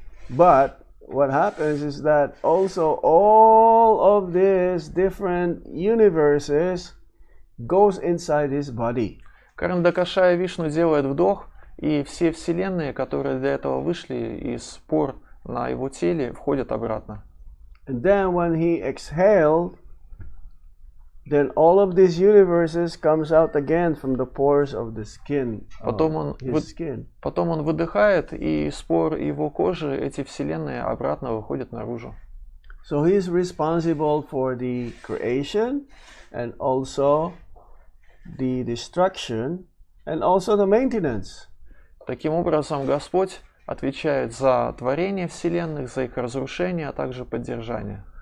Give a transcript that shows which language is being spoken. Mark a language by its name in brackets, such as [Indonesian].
[English] But what happens is that also all of these different universes goes inside his body. [Russian] Карнадакашая Вишну делает вдох, и все вселенные, которые для этого вышли из пор на его теле, входят обратно. [English] And then when he exhaled, then all of these universes comes out again from the pores of the skin. [Russian] Потом он выдыхает, и из пор его кожи эти вселенные обратно выходят наружу. [English] So he is responsible for the creation and also the destruction and also the maintenance. [Russian] Таким образом, Господь отвечает за творение вселенных, за их разрушение, а также поддержание.